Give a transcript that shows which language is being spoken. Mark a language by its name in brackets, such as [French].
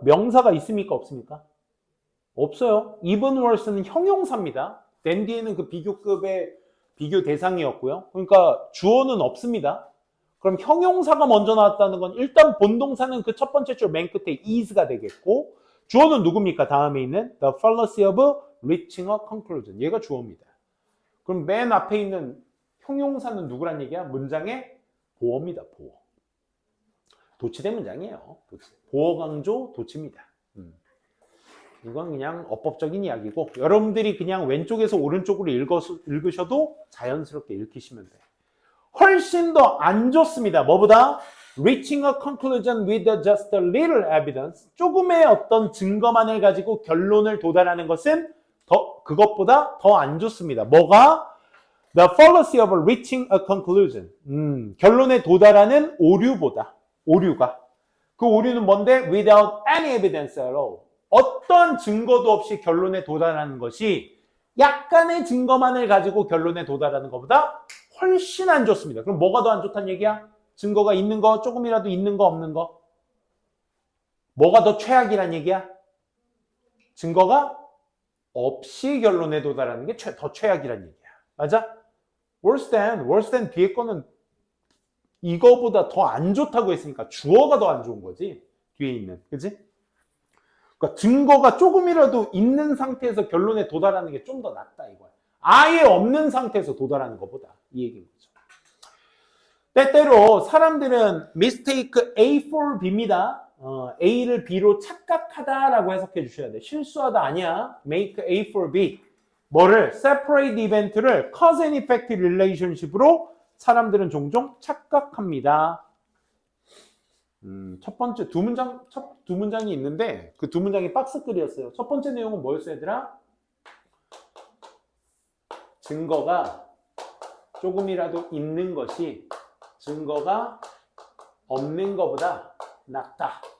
[Korean] 명사가 있습니까 없습니까? 없어요. even worse는 형용사입니다. than 뒤에는 그 비교급의 비교 대상이었고요. 그러니까 주어는 없습니다. 그럼 형용사가 먼저 나왔다는 건 일단 본동사는 그 첫 번째 줄 맨 끝에 is가 되겠고 주어는 누굽니까? 다음에 있는 [English] the fallacy of reaching a conclusion. [Korean] 얘가 주어입니다. 그럼 맨 앞에 있는 형용사는 누구란 얘기야? 문장의 보어입니다. 보어. 도치된 문장이에요. 도치. 보어 강조 도치입니다. 이건 그냥 어법적인 이야기고 여러분들이 그냥 왼쪽에서 오른쪽으로 읽으셔도 자연스럽게 읽히시면 돼요. 훨씬 더 안 좋습니다. 뭐보다? [English] Reaching a conclusion with just a little evidence. [Korean] 조금의 어떤 증거만을 가지고 결론을 도달하는 것은 그것보다 더 안 좋습니다. 뭐가? [English] The fallacy of reaching a conclusion. [Korean] 결론에 도달하는 오류가. 그 오류는 뭔데? [English] Without any evidence at all. [Korean] 어떤 증거도 없이 결론에 도달하는 것이 약간의 증거만을 가지고 결론에 도달하는 것보다 훨씬 안 좋습니다. 그럼 뭐가 더 안 좋다는 얘기야? 증거가 있는 거, 조금이라도 있는 거, 없는 거? 뭐가 더 최악이란 얘기야? 증거가 없이 결론에 도달하는 게 더 최악이란 얘기야. 맞아? worse than 뒤에 거는 이거보다 더 안 좋다고 했으니까 주어가 더 안 좋은 거지. 뒤에 있는. 그치? 그러니까 증거가 조금이라도 있는 상태에서 결론에 도달하는 게 좀 더 낫다 이거야. 아예 없는 상태에서 도달하는 것보다 이 얘기인 거죠. 때때로 사람들은 [English] mistake A for B [Korean] 입니다. A를 B로 착각하다라고 해석해 주셔야 돼. 실수하다 아니야. [English] make A for B. [Korean] 뭐를? [English] separate event를 cause and effect relationship으로 [Korean] 사람들은 종종 착각합니다. 첫 번째 두 문장이 있는데 그 두 문장이 박스글이었어요. 첫 번째 내용은 뭐였어요, 얘들아? 증거가 조금이라도 있는 것이 증거가 없는 것보다 낫다.